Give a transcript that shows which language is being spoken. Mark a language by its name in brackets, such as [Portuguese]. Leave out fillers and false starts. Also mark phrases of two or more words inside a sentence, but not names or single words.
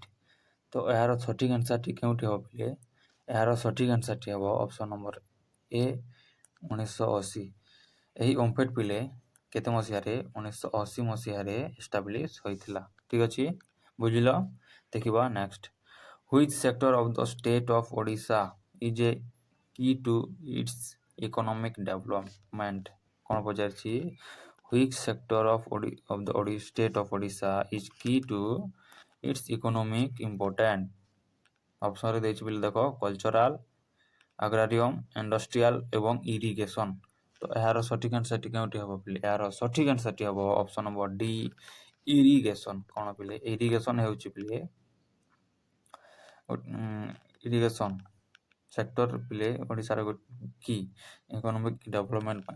[Odia] ତ ଏହାର ସଠିକ୍ ଆନ୍ସରଟି କେଉଁଠି ହେବ ପିଲେ? ଏହାର ସଠିକ୍ ଆନ୍ସରଟି ହେବ [English] option number A [Odia] 1980। ଏହି ଓମ୍ଫେଡ୍ ପିଲେ କେତେ ମସିହାରେ? 1980 ମସିହାରେ ଏଷ୍ଟାବ୍ଲିଶ୍ ହୋଇଥିଲା। ଠିକ୍ ଅଛି, ବୁଝିଲ? ଦେଖିବା ନେକ୍ସଟ। [English] Which sector of the state of Odisha is a key to its economic development? [Odia] କ'ଣ ପଚାରିଛି? [English] Which sector of the state of Odisha is key to its economic important? [Odia] ଅପସନରେ ଦେଇଛି ବୋଲି ଦେଖ [English] cultural, agrarian, industrial [Odia] ଏବଂ ଇରିଗେସନ। ତ ଏହାର ସଠିକ ଆନ୍ସରଟି କେଉଁଠି ହେବ ପିଲେ? ଏହାର ସଠିକ ଆନ୍ସରଟି ହେବ [English] option number D, irrigation. [Odia] କ'ଣ ପିଲେ? ଇରିଗେସନ ହେଉଛି ପିଲେ [English] irrigation sector [Odia] ପିଲେ ଓଡ଼ିଶାର [English] key economic development [Odia] ପାଇଁ।